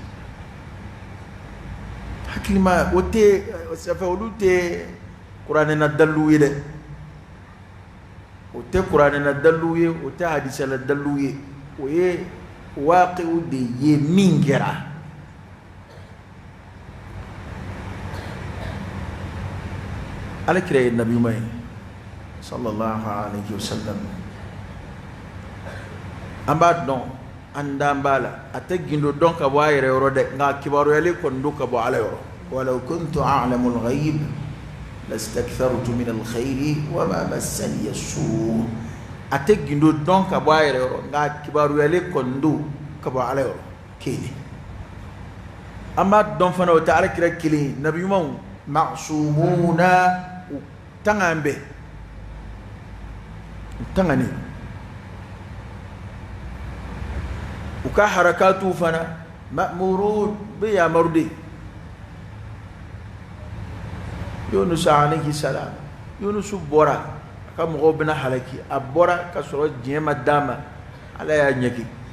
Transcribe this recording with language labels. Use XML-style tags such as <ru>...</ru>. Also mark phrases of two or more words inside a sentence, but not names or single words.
<bm>hakilima o tɛ safɛ olu tɛ kuranɛ na dalilu ye dɛ o tɛ kuranɛ na dalilu ye o tɛ hadisa la dalilu ye o ye waaqi'u de ye min kɛra alakira ye nabiyuma ye</bm> <ar>صلى الله عليه وسلم</ar> <bm>an b'a dɔn an dan b'a la a tɛ gindo dɔn ka bɔ a yɛrɛ yɔrɔ dɛ nka kibaruyali kɔni don ka bɔ ala yɔrɔ</bm> <ar>ولو كنت أعلم الغيب لاستكثرت من الخير وما مسني السوء'</ar> <bm>a tɛ gindo dɔn ka bɔ a yɛrɛ yɔrɔ nka kibaruyali kɔni don ka bɔ ala yɔrɔ kelen an b'a dɔn fana o tɛ alakira kelen nabi ɲumanw ma'sumuna tangan bɛɛ tangani u ka harakatu fana ma'murun bɛ yamaru de Yunus</bm> <ar>عليه السلام</ar> <bm>Yunus bɔra a ka mɔgɔw bɛna halaki a bɔra ka sɔrɔ diɲɛ ma d'a ma ala y'a ɲɛki</bm>